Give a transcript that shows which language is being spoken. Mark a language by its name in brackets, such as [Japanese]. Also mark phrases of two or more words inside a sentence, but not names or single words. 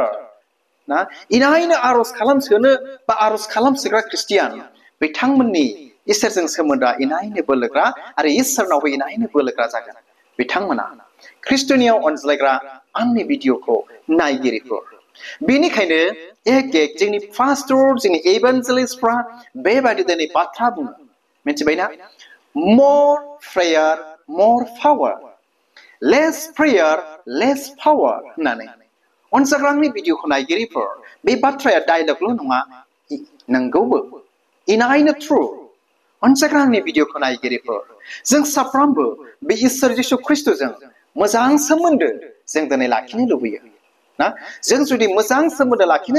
[Bodo] ना इनायनो आरज खालामसोनो बा आरज खालामसोग्रा ख्रिस्टियान बिथांमोननि इसोरजों सोमोन्दोआ इनायनो बोलोग्रा आरो इसोरनावबो इनायनो बोलोग्रा जागोन बिथांमोना ख्रिस्टनियाव अनज्लायग्रा आंनि भिडिअखौ नायगिरिफोर बेनिखायनो एक जोंनि पास्टर जोंनि एभान्जेलिस्टफ्रा बेबायदि दिनै बाथ्रा बुङो मिथिबायना [English] more prayer more power less prayer less power [Bodo] होननानै अनजाग्रांनि भिडिअखौ नायगिरिफोर बे बाथ्राया डायलगल' नङा नंगौबो इनायनो ट्रु अनजाग्रांनि भिडिअखौ नायगिरिफोर जों साफ्रोमबो बे इसोर जिसु ख्रिस्टजों मोजां सोमोन्दो जों दिनै लाखिनो लुबैयो ना जों जुदि मोजां सोमोन्दो लाखिनो